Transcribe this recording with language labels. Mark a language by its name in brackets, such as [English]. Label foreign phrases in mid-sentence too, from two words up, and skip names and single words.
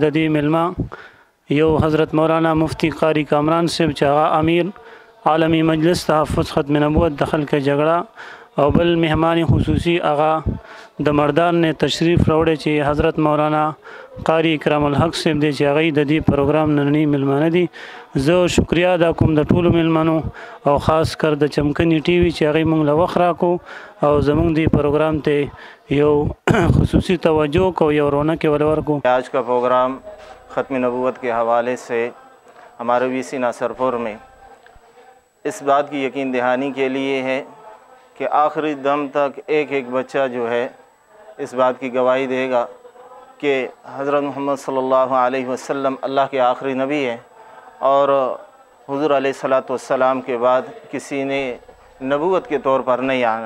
[Pashto] د دې ملما یو حضرت مولانا مفتی قاری کامران صاحب چې هغه امیر عالمی مجلس تحفظ ختم نبوت د خلک جګړه، او بل مهمان خصوصي هغه د مردان نه تشریف راوړی چې حضرت مولانا قاری اکرام الحق صاحب دی چې هغه د دې پروګرام نننی ملمانه دي. زه شکریا ادا کوم د ټولو ملمنو او خاص کر د چمکني ټي وي چې هغه موږ له وخت راکو او زموږ دی پروګرام ته یو خصوصی توجہ کو یو رونق ولور کو. [Urdu] آج کا پروگرام ختم نبوت کے حوالے سے ہمارے وی سی ناصرپور میں اس بات کی یقین دہانی کے لیے ہے کہ آخری دم تک ایک ایک بچہ جو ہے اس بات کی گواہی دے گا کہ حضرت محمد صلی اللہ علیہ وسلم اللہ کے آخری نبی ہیں اور حضور علیہ الصلوۃ والسلام کے بعد کسی نے نبوت کے طور پر نہیں آنا.